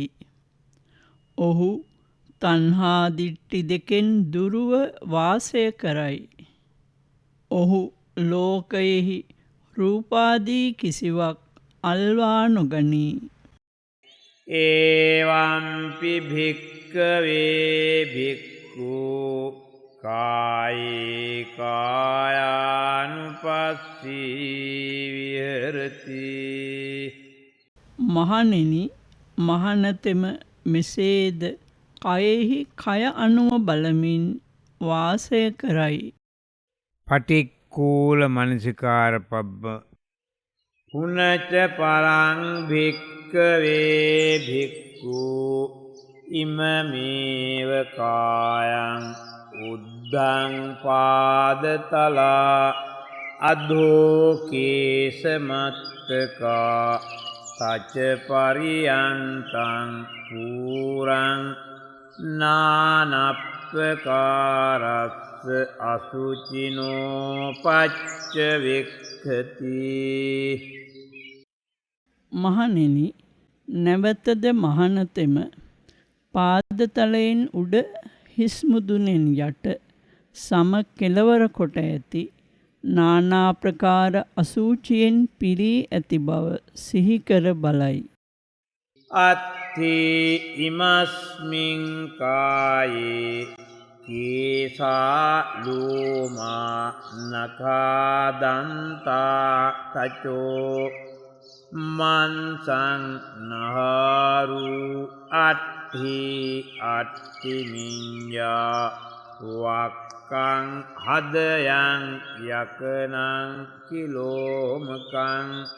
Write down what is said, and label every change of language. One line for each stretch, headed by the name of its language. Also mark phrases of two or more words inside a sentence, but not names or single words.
Sinhala: ඔහු තණ්හා දිට්ඨි දෙකෙන් දුරුව වාසය කරයි. ඔහු ලෝකයෙහි රූපාදී කිසිවක් අල්වා නොගනී.
Pali: ඒවම්පි භික්කවේ භික්ඛු කායේ කායානුපස්සී විහෙරති.
Sinhala: මහණෙනි, මහණතෙම මෙසේද කයෙහි කය අනුව බලමින් වාසය කරයි.
Pali: පටික්කුල මනසිකාර පබ්බ පුනච පරං භික්කවේ භික්ඛු ඉමමේව කායං උද්ධං පාදතලා අධෝ කේසමත්තකා තච පරියන්තං පුරං නානප්පකාරස්ස අසුචිනෝ පච්ච වික්ඛති.
Sinhala: මහණෙනි, නැවතද මහණතෙම පාදතලයෙන් උඩ හිස් මුදුනෙන් යට සම කෙළවර කොට ඇති නානා ප්‍රකාර අසූචියෙන් පිරී ඇති බව සිහි කර බලයි.
Pali: අත්ථි ඉමස්මින් කායේ කේසා ලෝමා නඛා දන්තා තචෝ මන්සං නහාරු අට්ඨි අට්ඨි මිඤ්ඤා වක්කං හදයන් යකනං කිලෝමකං